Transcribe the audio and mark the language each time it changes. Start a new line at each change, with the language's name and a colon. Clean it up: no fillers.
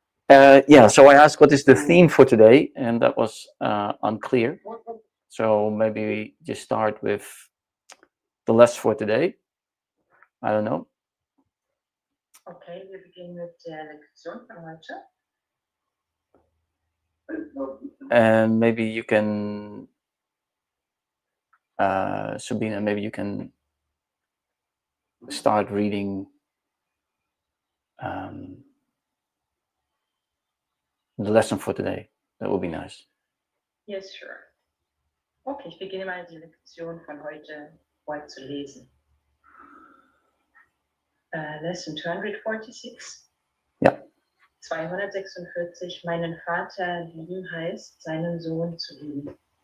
English: Yeah, so I asked what is the theme for today, and that was unclear. So maybe we just start with the lesson for today. I don't know.
German: Okay, wir beginnen mit der Lektion von heute.
English: And maybe you can, Sabina, maybe you can start reading the lesson for today. That would be nice. Yes, sure.
German: Okay, ich beginne mal die Lektion von heute zu lesen.
English: Lesson 246.
German: Ja. 246. Meinen Vater lieben heißt, seinen Sohn zu lieben.